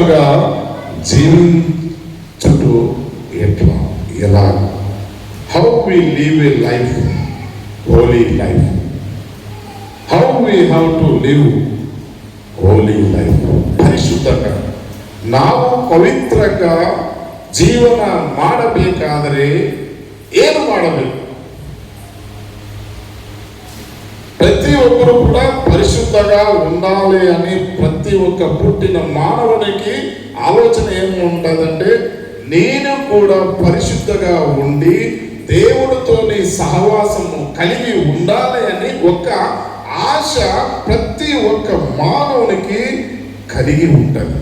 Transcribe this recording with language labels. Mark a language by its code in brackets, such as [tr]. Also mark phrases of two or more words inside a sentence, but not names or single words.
[te] పరిశుద్ధముగా జీవించుట ఎట్లా, ఎలా? [en] How we live a life, holy life. How we have to live holy life. [kn] ಪರಿಶುದ್ಧಂಗ ನಾವು ಪವಿತ್ರಗ ಜೀವನ ಮಾಡಬೇಕಾದರೆ ಏನು ಮಾಡಬೇಕು? [te] ప్రతి ఒక్కరు కూడా పరిశుద్ధంగా ఉండాలి అని ప్రతి ఒక్క పుట్టిన మానవునికి ఆలోచన ఏముంటుందంటే, నేను కూడా పరిశుద్ధంగా ఉండి దేవుడితోని సహవాసము కలిగి ఉండాలి అని ఒక ఆశ ప్రతి ఒక్క మానవునికి కలిగి ఉంటుంది.